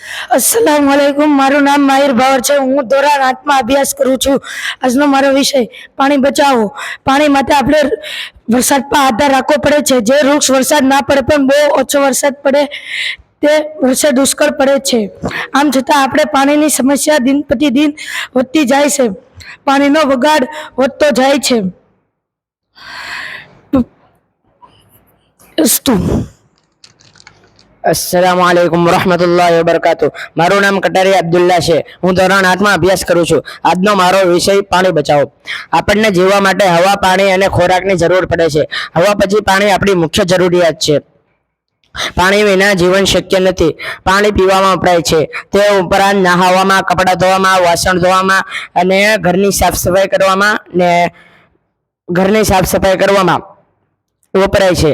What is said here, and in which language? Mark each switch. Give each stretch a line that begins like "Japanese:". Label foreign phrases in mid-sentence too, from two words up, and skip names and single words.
Arabic: السلام عليكم.
Gujarati: माરું નામ માહિર ભાવર છે। હું ધોરણ 8 માં અભ્યાસ કરું છું। આજનો મારો વિષય પાણી બચાવો। પાણી માટે આપણે વરસાદ પર આધાર રાખવો પડે છે। જે વૃક્ષ વરસાદ ના પડે પણ બહુ ઓછો વરસાદ પડે તે વર્ષે દુષ્કાળ પડે છે। આમ છતાં આપણે પાણીની સમસ્યા દિન પ્રતિદિન વધતી જાય છે। પાણીનો બગાડ વધતો જાય છે।
Arabic: السلام عليكم ورحمة الله وبركاته.
Gujarati: મારું નામ કટારિયા અબ્દુલ્લા છે। હું ધોરણ 8 માં અભ્યાસ કરું છું। આજનો મારો વિષય પાણી બચાવો। આપણને જીવવા માટે હવા પાણી અને ખોરાકની જરૂર પડે છે। હવા પછી પાણી આપણી મુખ્ય જરૂરિયાત છે। પાણી વિના જીવન શક્ય નથી। પાણી પીવામાં વપરાય છે। તે ઉપરાંત નહાવામાં, કપડાં ધોવામાં, વાસણ ધોવામાં અને ઘરની સાફ સફાઈ કરવામાં વપરાય છે।